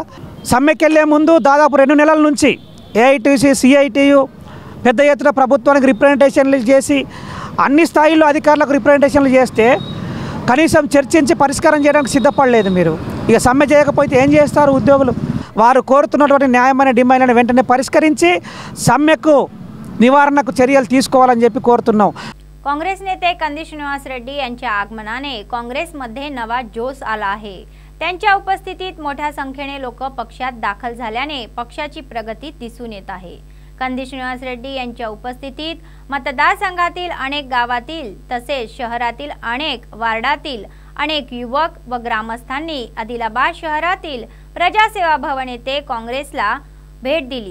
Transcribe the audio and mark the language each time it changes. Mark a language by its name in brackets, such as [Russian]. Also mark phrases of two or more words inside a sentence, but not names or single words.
[Telugu] సమ్మెకెళ్లే ముందు దాదాపు 2 నెలల నుంచి ఏఐటీసీ సిఐటియు పెద్ద ఎత్తున ప్రభుత్వానికి రిప్రజెంటేషన్లు చేసి అన్ని స్థాయిల్లో అధికారులకు రిప్రజెంటేషన్లు చేస్తే కనీసం చర్చించి పరిష్కారం చేయడానికి సిద్ధపడలేదు మీరు. ఇక సమ్మె చేయకపోతే ఏం చేస్తారు ఉద్యోగులు? వారు కోరుతున్నటువంటి న్యాయమైన డిమాండ్లను వెంటనే పరిష్కరించి సమ్మెకు నివారణకు చర్యలు తీసుకోవాలని చెప్పి కోరుతున్నాం। [Marathi] काँग्रेस नेते कंदी श्रीनिवास रेड्डी यांच्या आगमनाने काँग्रेसमध्ये नवा जोश आला आहे। त्यांच्या उपस्थितीत मोठ्या संख्येने लोक पक्षात दाखल झाल्याने पक्षाची प्रगती दिसून येत आहे। कंदी श्रीनिवास रेड्डी यांच्या उपस्थितीत मतदारसंघातील अनेक गावातील तसेच शहरातील अनेक वार्डातील अनेक युवक व ग्रामस्थांनी आदिलाबाद शहरातील प्रजासेवा भवन येथे काँग्रेसला भेट दिली।